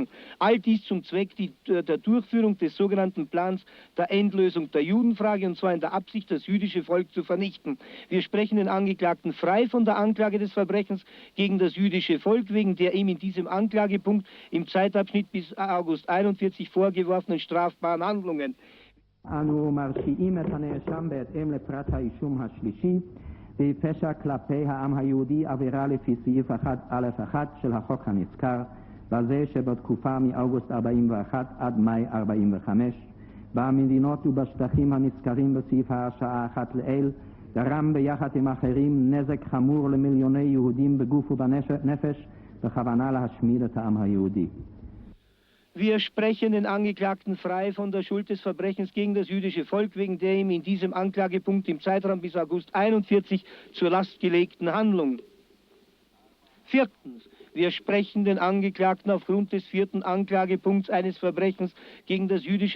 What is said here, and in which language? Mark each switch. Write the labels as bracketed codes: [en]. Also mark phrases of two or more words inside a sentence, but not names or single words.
[de] All dies zum Zweck der Durchführung des sogenannten Plans der Endlösung der Judenfrage, und zwar in der Absicht, das jüdische Volk zu vernichten. Wir sprechen den Angeklagten frei von der Anklage des Verbrechens gegen das jüdische Volk, wegen der ihm in diesem Anklagepunkt im Zeitabschnitt bis August 41 vorgeworfenen strafbaren Handlungen. [he] אנו מרשיעים את הנאשם בהתאם לפרט האישום השלישי בפשע כלפי העם היהודי עבירה לפי סעיף 1א1 של החוק הנזכר, בזה שבתקופה מאוגוסט 41 עד מאי 45 במדינות ובשטחים הנזכרים בסעיף ההרשעה אחת לעיל גרם ביחד עם אחרים נזק חמור למיליוני יהודים בגוף ובנפש בכוונה להשמיד את העם היהודי. [de] Wir sprechen den Angeklagten frei von der Schuld des Verbrechens gegen das jüdische Volk, wegen der ihm in diesem Anklagepunkt im Zeitraum bis August 41 zur Last gelegten Handlung. Viertens, wir sprechen den Angeklagten aufgrund des vierten Anklagepunkts eines Verbrechens gegen das jüdische